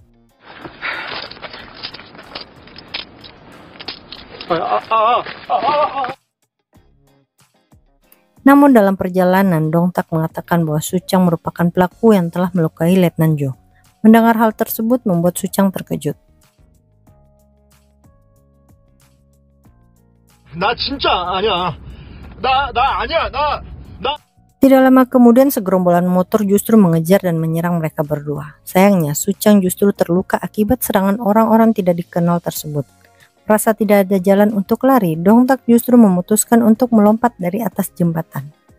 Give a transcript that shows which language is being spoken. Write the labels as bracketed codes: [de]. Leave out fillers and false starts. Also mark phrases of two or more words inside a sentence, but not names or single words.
[id] Namun dalam perjalanan, Dong-tak mengatakan bahwa Su-chang merupakan pelaku yang telah melukai Letnan Jo. Mendengar hal tersebut membuat Su-chang terkejut. [ko] 나 진짜 아니야. 나 아니야. 나 [id] Tidak lama kemudian segerombolan motor justru mengejar dan menyerang mereka berdua. Sayangnya, Su-chang justru terluka akibat serangan orang-orang tidak dikenal tersebut. Merasa tidak ada jalan untuk lari, Dong-tak justru memutuskan untuk melompat dari atas jembatan.